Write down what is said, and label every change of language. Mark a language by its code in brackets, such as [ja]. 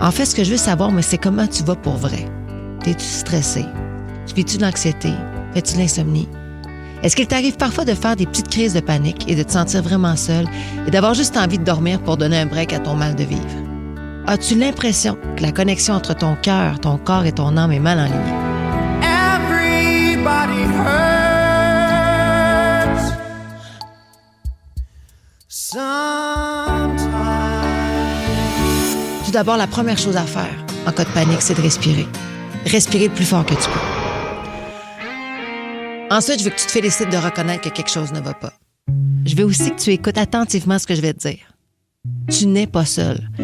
[fr] En fait, ce que je veux savoir, c'est comment tu vas pour vrai. T'es-tu stressé? Vis-tu de l'anxiété? Fais-tu de l'insomnie? Est-ce qu'il t'arrive parfois de faire des petites crises de panique et de te sentir vraiment seul et d'avoir juste envie de dormir pour donner un break à ton mal de vivre? As-tu l'impression que la connexion entre ton cœur, ton corps et ton âme est mal enlignée? [en] Everybody hurts sometimes. [fr] Tout d'abord, la première chose à faire en cas de panique, c'est de respirer. Respirer le plus fort que tu peux. Ensuite, je veux que tu te félicites de reconnaître que quelque chose ne va pas. Je veux aussi que tu écoutes attentivement ce que je vais te dire. Tu n'es pas seul.